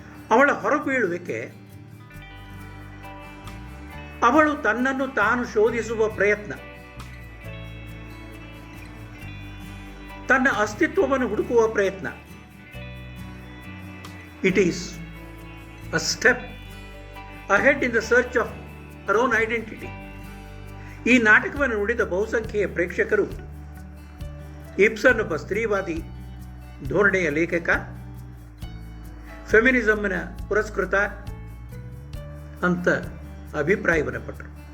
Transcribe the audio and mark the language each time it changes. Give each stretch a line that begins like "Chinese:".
Kannada: ಅವಳ ಹೊರಬೀಳುವಿಕೆ ಅವಳು ತನ್ನನ್ನು ತಾನು ಶೋಧಿಸುವ ಪ್ರಯತ್ನ, ತನ್ನ ಅಸ್ತಿತ್ವವನ್ನು ಹುಡುಕುವ ಪ್ರಯತ್ನ.
English: It is a step ahead in the search of her own identity.
Kannada: ಈ ನಾಟಕವನ್ನು ನುಡಿದ ಬಹುಸಂಖ್ಯೆಯ ಪ್ರೇಕ್ಷಕರು ಇಬ್ಸನ್ ಒಬ್ಬ ಸ್ತ್ರೀವಾದಿ ಧೋರಣೆಯ ಲೇಖಕ, ಫೆಮಿನಿಸಮ್ನ ಪುರಸ್ಕೃತ ಅಂತ ಅಭಿಪ್ರಾಯವನ್ನು ಪಟ್ಟರು.